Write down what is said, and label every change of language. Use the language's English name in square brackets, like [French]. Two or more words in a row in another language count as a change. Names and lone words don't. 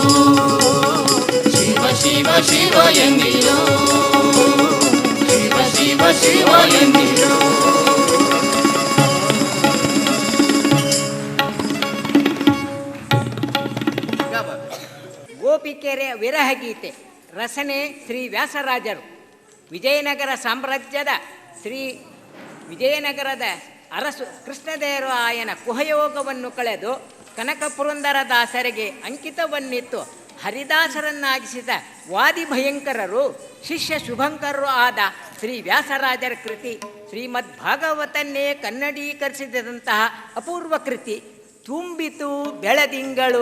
[Kannada] ಶಿವ ಶಿವ ಶಿವ ಎನ್ನಿರೋ. ಶಿವ ಶಿವ ಶಿವ ಎನ್ನಿರೋ. ಗೋಪಿಕೆರೆ ವಿರಹ ಗೀತೆ ರಚನೆ ಶ್ರೀ ವ್ಯಾಸರಾಜರು. ವಿಜಯನಗರ ಸಾಮ್ರಾಜ್ಯದ ವಿಜಯನಗರದ ಅರಸು ಕೃಷ್ಣದೇವರಾಯನ ಕುಹಯೋಗವನ್ನು ಕಳೆದು ಕನಕ ಪುರಂದರದಾಸರಿಗೆ ಅಂಕಿತವನ್ನಿತ್ತು ಹರಿದಾಸರನ್ನಾಗಿಸಿದ ವಾದಿ ಭಯಂಕರರು ಶಿಷ್ಯ ಶುಭಂಕರರು ಆದ ಶ್ರೀ ವ್ಯಾಸರಾಜರ ಕೃತಿ ಶ್ರೀಮದ್ ಭಾಗವತನ್ನೇ ಕನ್ನಡೀಕರಿಸಿದಂತಹ ಅಪೂರ್ವ ಕೃತಿ ತುಂಬಿತು ಬೆಳದಿಂಗಳು.